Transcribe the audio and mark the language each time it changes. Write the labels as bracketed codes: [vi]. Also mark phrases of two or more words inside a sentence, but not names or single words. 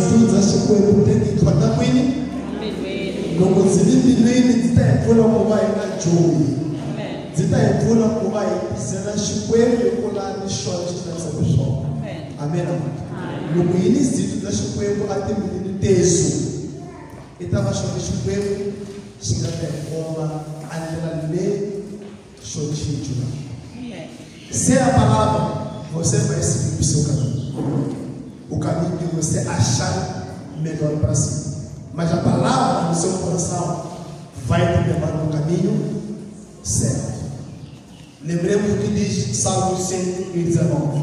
[ts] za Xikwembu [pt] tem que contar com ele. [ts] Loko zilindilini zitayipfuna ku va hi nga joyi, zitayipfuna ku va hi tisela Xikwembu hikulani xona xi hlavisaka swona. Amen. Loko hi ni zilo za Xikwembu etimbilwini tesu, i ta va xona Xikwembu xi nga ta hi komba a ndlela leyi xo cincula. [pt] Se a palavra você vai seguir o seu caminho, o caminho que você achar melhor para si. Mas a palavra no seu coração vai te levar no caminho certo. Lembremos o que diz Salmo 119.